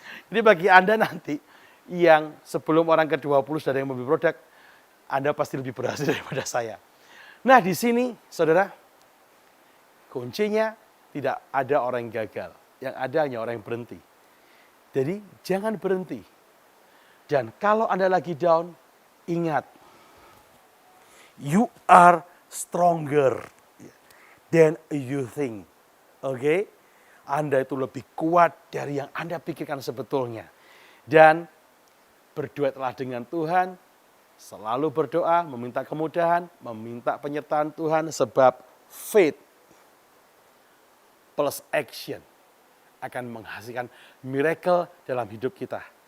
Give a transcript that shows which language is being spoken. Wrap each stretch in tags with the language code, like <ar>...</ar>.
<id>Jadi bagi Anda nanti yang sebelum orang ke-20 sudah ada yang membeli produk, Anda pasti lebih berhasil daripada saya. Nah di sini saudara, kuncinya tidak ada orang yang gagal. Yang ada hanya orang yang berhenti. Jadi jangan berhenti. Dan kalau Anda lagi</id> <en>down,</en> <id>ingat,</id> <en>you are stronger than you think.</en> <id>Oke? Anda itu lebih kuat dari yang Anda pikirkan sebetulnya. Dan berduetlah dengan Tuhan, selalu berdoa, meminta kemudahan, meminta penyertaan Tuhan, sebab</id> <en>faith plus action</en> <id>akan menghasilkan miracle dalam hidup kita.</id>